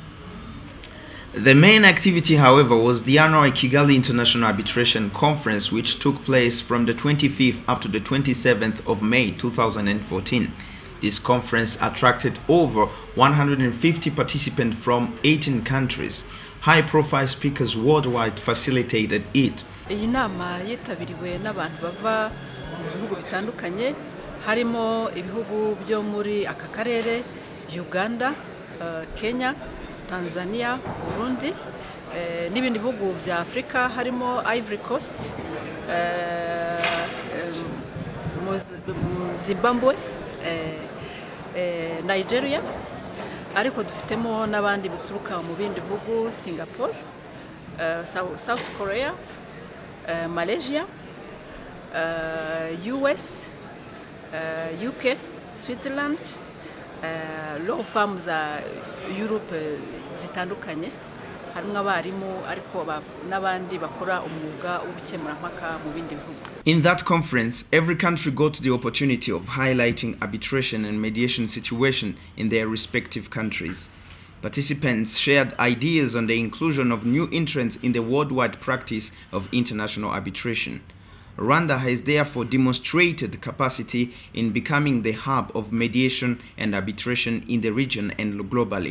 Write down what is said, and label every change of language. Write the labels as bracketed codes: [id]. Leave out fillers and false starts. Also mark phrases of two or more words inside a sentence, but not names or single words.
[en] The main activity, however, was the annual Kigali International Arbitration Conference, which took place from the 25th up to the 27th of May 2014. This conference attracted over 150 participants from 18 countries. High-profile speakers worldwide facilitated it. [rw] Iyi nama yitabiriwe n'abantu bava mu bihugu bitandukanye, harimo ibihugu byo muri aka karere: Uganda, Kenya, Tanzania, Burundi, n'ibindi bihugu bya Afrika harimo Ivory Coast, Zimbabwe, Nigeria, ariko dufitemo n'abandi bituruka mu bindi bihugu, Singapore, South Korea, Malaysia, US, UK, Switzerland, [en] law firms [rw] za Europe zitandukanye, harimo abarimu ariko n'abandi bakora umwuga w'ubukemurampaka mu bindi bihugu. [en] In that conference, every country got the opportunity of highlighting arbitration and mediation situation in their respective countries. Participants shared ideas on the inclusion of new entrants in the worldwide practice of international arbitration. Rwanda has therefore demonstrated capacity in becoming the hub of mediation and arbitration in the region and globally.